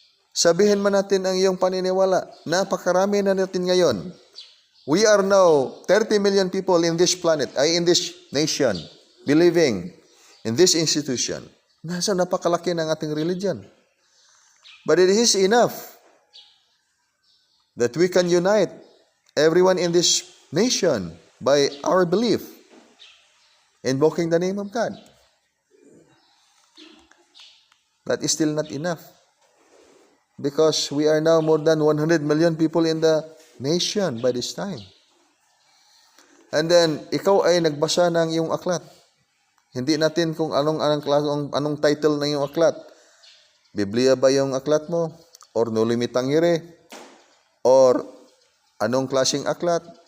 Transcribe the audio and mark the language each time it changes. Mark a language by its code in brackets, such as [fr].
[tl] Sabihin man natin ang iyong paniniwala, napakarami na natin ngayon. [en] We are now 30 million people in this planet, in this nation, believing in this institution. [tl] Nasa napakalaki ng ating religion. [en] But it is enough that we can unite everyone in this nation by our belief, invoking the name of God. That is still not enough. Because we are now more than 100 million people in the nation by this time. [tl] And then, ikaw ay nagbasa ng iyong aklat. Hindi natin kung anong title ng iyong aklat. Biblia ba yung aklat mo? Or No Limit Tangere? Or anong klaseng aklat?